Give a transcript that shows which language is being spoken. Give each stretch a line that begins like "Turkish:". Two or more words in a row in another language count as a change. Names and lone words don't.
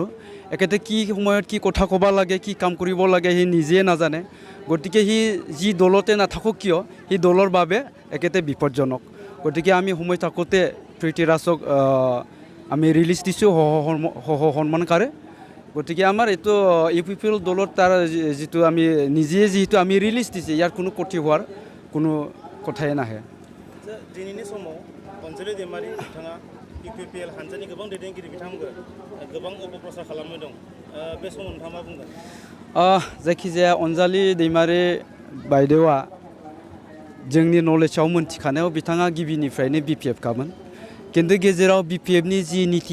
Assamese: এখেতে কি সময়ত কি কথা ক'ব লাগে কি কাম কৰিব লাগে সি নিজে নাজানে গতিকে সি যি দলতে নাথাকক কিয় সি দলৰ বাবে এখেতে বিপদজনক গতিকে আমি সময় থাকোঁতে পৃথ্বীৰাজক আমি ৰিলিজ দিছোঁ সন্মানকাৰে গতিকে আমাৰ এইটো ইউপিপিএল দলত তাৰ যিটো আমি নিজে যিহেতু আমি ৰিলিজ দিছে ইয়াৰ কোনো ক্ষতি হোৱাৰ কোনো কথাই নাহে
Bodo: दिनैनि समाव अनजलि दैमारि बिथाङा इउपिपिएल हानजानि गोबां दैदेनगिरि बिथांमोनखौ गोबां अपप्रचार खालामबाय दं बे समाव नोंथाङा मा बुंगोन? जायखिजाया अनजालि दैमारि बायदेवा जोंनि नलेजाव मोनथिखानायाव बिथाङा गिबिनिफ्रायनो बिपिएफखामोन खिन्थु गेजेराव बिपिएफनि जि निति